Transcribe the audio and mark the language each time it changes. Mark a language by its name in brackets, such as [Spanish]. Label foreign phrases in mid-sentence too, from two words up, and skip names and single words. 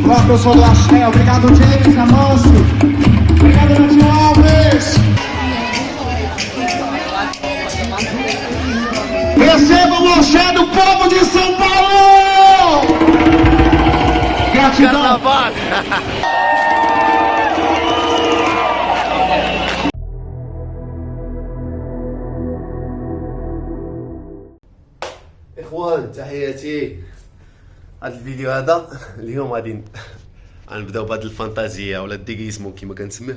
[Portuguese] eu sou do Axé. Obrigado, James Amâncio. Obrigado, Natinho Alves. Recebam o Axé do povo de São Paulo. Gratidão. Carnaval. [Arabic] اخوان تحياتي. هذا الفيديو هذا اليوم غادي غنبداو بهاد الفانتازيا ولا الديغيزمو كيما كنسميه.